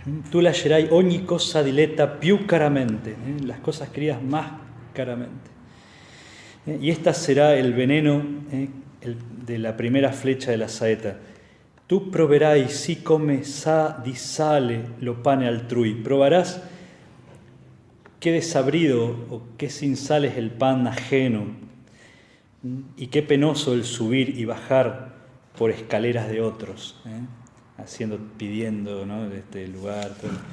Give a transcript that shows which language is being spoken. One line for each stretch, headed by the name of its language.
Italian: Tú lascerai ogni cosa diletta più caramente,
Spanish: las cosas queridas más caramente. Y esta será el veneno de la primera flecha de la saeta.
Italian: Tú proverai si come sa di sale lo pane altrui.
Spanish: Probarás qué desabrido o qué sin sal es el pan ajeno, y qué penoso el subir y bajar por escaleras de otros, pidiendo, ¿no?, de este lugar. Todo.